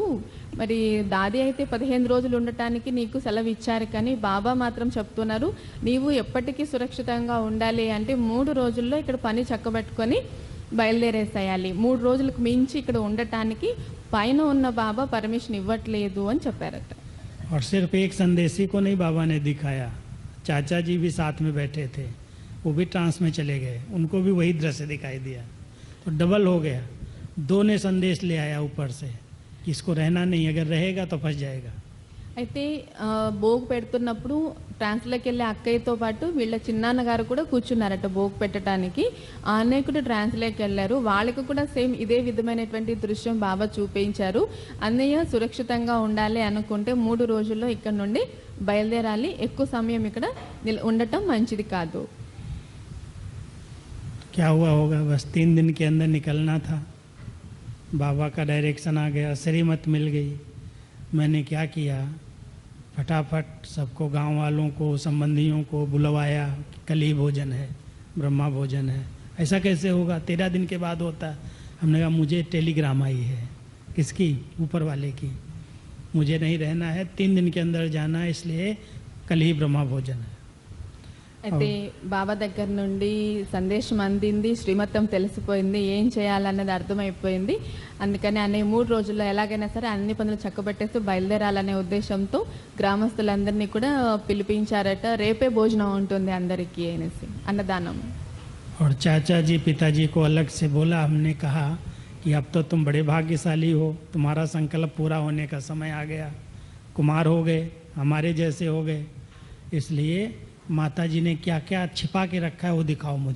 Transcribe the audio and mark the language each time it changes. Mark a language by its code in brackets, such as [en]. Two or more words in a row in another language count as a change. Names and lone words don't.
[te] మరి దాది అయితే 15 రోజులు ఉండటానికి నీకు సెలవు ఇచ్చారు, కానీ బాబా మాత్రం చెప్తున్నారు నీవు ఎప్పటికీ సురక్షితంగా ఉండాలి అంటే 3 రోజుల్లో ఇక్కడ పని చక్కబెట్టుకొని బయలుదేరేసేయాలి. 3 రోజులకు మించి ఇక్కడ ఉండటానికి పైన ఉన్న బాబా పర్మిషన్ ఇవ్వట్లేదు అని చెప్పారట. [hi] और सिर्फ एक संदेशी को नहीं बाबा ने दिखाया, चाचा जी भी साथ में बैठे थे, वो भी ट्रांस में चले गए, उनको भी वही दृश्य दिखाई दिया। तो डबल हो गया, 2 ने संदेश ले आया ऊपर से कि इसको रहना नहीं, अगर रहेगा तो फंस जाएगा। [te] అయితే భోగ్ పెడుతున్నప్పుడు ట్రాన్స్లోకి వెళ్ళే అక్కయ్యతో పాటు వీళ్ళ చిన్నాన్నగారు కూడా కూర్చున్నారట భోగ్ పెట్టడానికి. ఆ అన్నయ్య కూడా ట్రాన్స్లోకి వెళ్ళారు. వాళ్ళకి కూడా సేమ్ ఇదే విధమైనటువంటి దృశ్యం బాబా చూపించారు. అన్నయ్య సురక్షితంగా ఉండాలి అనుకుంటే 3 రోజుల్లో ఇక్కడ నుండి బయలుదేరాలి, ఎక్కువ సమయం ఇక్కడ ఉండటం మంచిది కాదు. [hi] क्या हुआ होगा, बस 3 दिन के अंदर निकलना था। बाबा का डायरेक्शन आ गया, श्रीमत मिल गई। मैंने क्या किया, फटाफट सबको, गांव वालों को, संबंधियों को बुलवाया। कल ही भोजन है, ब्रह्मा भोजन है। ऐसा कैसे होगा, 13 दिन के बाद होता है। हमने कहा मुझे टेलीग्राम आई है, किसकी, ऊपर वाले की, मुझे नहीं रहना है, 3 दिन के अंदर जाना है, इसलिए कल ही ब्रह्मा भोजन है। [te] అయితే బాబా దగ్గర నుండి సందేశం అందింది, శ్రీమతం తెలిసిపోయింది, ఏం చేయాలన్నది అర్థమైపోయింది. అందుకని అనే 3 రోజుల్లో ఎలాగైనా సరే అన్ని పనులు చక్కబెట్టేస్తూ బయలుదేరాలనే ఉద్దేశంతో గ్రామస్తులందరినీ కూడా పిలిపించారట. రేపే భోజనం ఉంటుంది అందరికీ అనేసి, అన్నదానం. [hi] और चाचा जी पिताजी को अलग से बोला, हमने कहा कि अब तो तुम बड़े भाग्यशाली हो, तुम्हारा संकल्प पूरा होने का समय आ गया, कुमार हो गए, हमारे जैसे हो गए, इसलिए माता जी ने क्या क्या छिपा के रखा है वो दिखाओ मुझे।